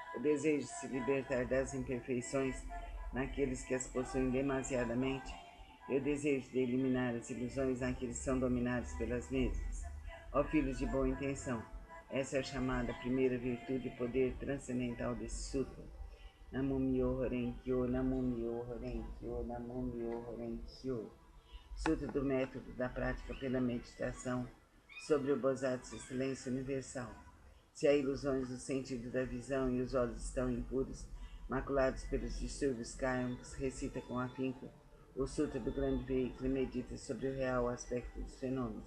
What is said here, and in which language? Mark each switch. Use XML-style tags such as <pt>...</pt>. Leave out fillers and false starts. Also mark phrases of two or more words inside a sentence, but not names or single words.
<pt>desejo de se libertar das imperfeições naqueles que as possuem demasiadamente, e o desejo de eliminar as ilusões naqueles que são dominados pelas mesmas. Ó filhos de boa intenção, essa é a chamada primeira virtude e poder transcendental desse sutra.</pt> <ja>南無妙法蓮華経、南無妙法蓮華経、南無妙法蓮華経.</ja> <pt>Sutra do método da prática pela meditação sobre o Bodhisattva Silêncio Universal. Se há ilusões no sentido da visão e os olhos estão impuros, maculados pelos distúrbios kármicos, recita com afinco o Sutra do Grande Veículo e medita sobre o real aspecto dos fenômenos.</pt>